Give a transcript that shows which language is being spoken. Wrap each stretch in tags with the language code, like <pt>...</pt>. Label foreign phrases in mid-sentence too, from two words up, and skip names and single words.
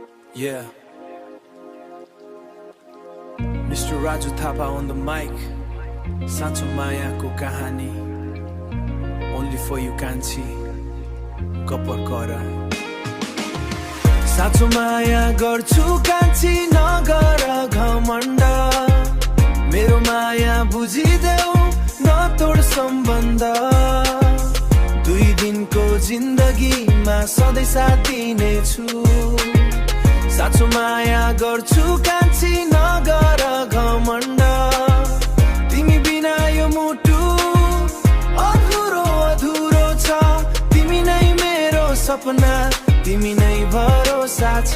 <en>Yeah. Mr. Raju Thapa on the mic.</en> <ne>साँचो माया को कहानी.</ne> <en>Only for you Kanchi. Gapar kara.</en> <ne>साँचो माया गर्छु कान्छी नगर घमण्ड. मेरो माया बुझिदेउ न तोड सम्बन्ध. दुई दिनको जिन्दगी मा सधैं साथ दिनेछु. साँचो माया गर्छु कान्छी नगर घमण्ड. तिमी बिना यो मुटु अधुरो अधुरो छ. तिमी नै मेरो सपना, तिमी नै भरोसा छ.</ne>